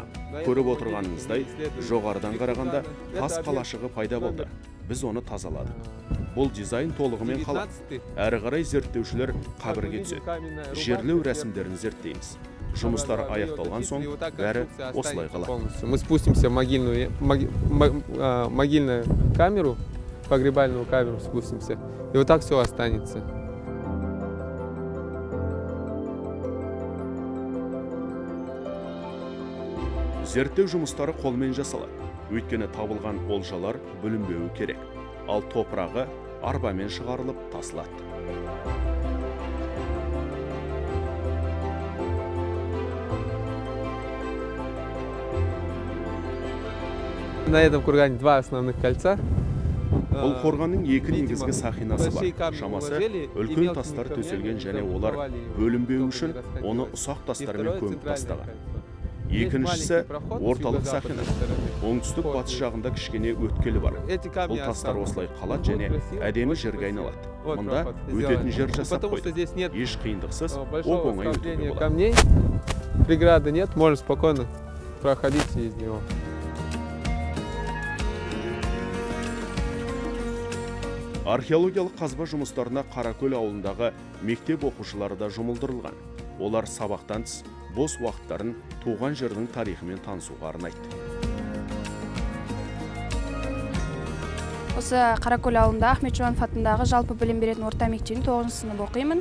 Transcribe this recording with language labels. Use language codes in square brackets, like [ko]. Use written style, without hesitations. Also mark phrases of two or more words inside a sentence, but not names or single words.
[kk] Көріп отырғаныңыздай, жоғарыдан қарағанда тас қалашығы пайда болды. Біз оны тазаладық. Бұл дизайн толығымен қалады. Әрі қарай зерттеушілер қабірге түседі. Жерлеу рәсімдерін зерттейміз. Жұмыстар аяқталған соң бәрі осылай қалады. [ru] Мы спустимся в могильную камеру, погребальную камеру спустимся. И вот так все останется. [kk] Зерттеу жұмыстары қолмен жасалады. Өйткені табылған олжалар бүлінбеуі керек. Ал топырағы арбамен шығарылып тасылады. [ru] На этом кургане 2 основных кольца. [kk] Бұл қорғанның 2 негізгі сақинасы бар. Шамасы үлкен тастар төселген және олар бөлінбеу үшін оны ұсақ тастармен көміп тастаған. Екіншісі орталық сақина. Оңтүстік батыс жағында кішкене өткелі бар. Бұл тастар осылай қалады және әдемі жерге айналады. Мұнда өтетін жер жасап қойды. Еш қиындықсыз оп-оңай өтуге болады. [ru] Камней, преграды нет, можно спокойно проходить через него. [kk] Археологиялық қазба жұмыстарына Қаракөл ауылындағы мектеп оқушылары да жұмылдырылған. Олар сабақтан тыс бос уақыттарын туған жердің тарихымен танысуға арнайды. Осы Қаракөл ауылында Ахмет Жұбанов атындағы жалпы білім беретін орта мектебінің 9 сынып оқимын.